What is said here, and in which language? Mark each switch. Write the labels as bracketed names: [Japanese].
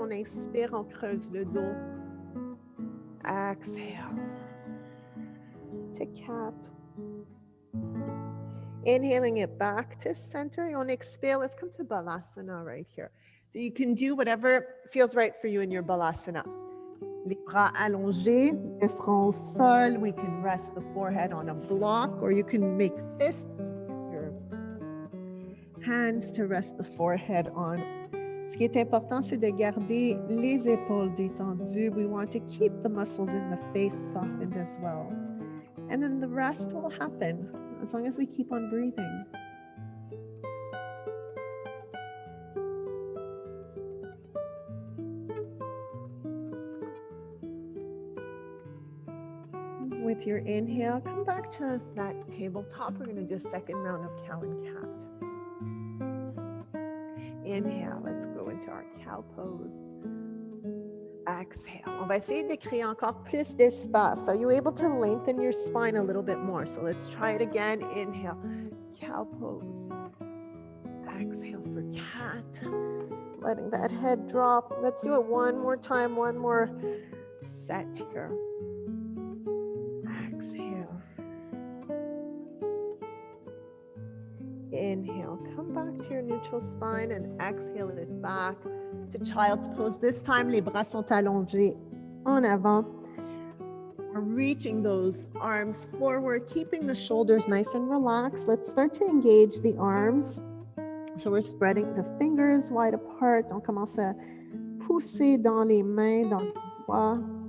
[French] On inspire, on creuse le dos. [English] Exhale. To cat. Inhaling it back to center. [French] On expire, [English] let's come to Balasana right here. So you can do whatever feels right for you in your Balasana. [French] Les bras allongés, le front au sol. [English] We can rest the forehead on a block, or you can make fists with your hands to rest the forehead on. [French] Ce qui est important, c'est de garder les épaules détendues. [English] We want to keep the muscles in the face softened as well. And then the rest will happen as long as we keep on breathing. With your inhale, come back to that tabletop. We're going to do a second round of cow and cat. Inhale, let's go into our cow pose. Exhale. [French] On va essayer de créer encore plus d'espace. [English] Are you able to lengthen your spine a little bit more? So let's try it again. Inhale, cow pose. Exhale for cat. Letting that head drop. Let's do it one more time, one more set here. Exhale. Inhale, come back to your neutral spine and exhale it back to child's pose. This time, [French] les bras sont allongés en avant. [English] We're reaching those arms forward, keeping the shoulders nice and relaxed. Let's start to engage the arms. So we're spreading the fingers wide apart. [French] On commence à pousser dans les mains, dans les doigts.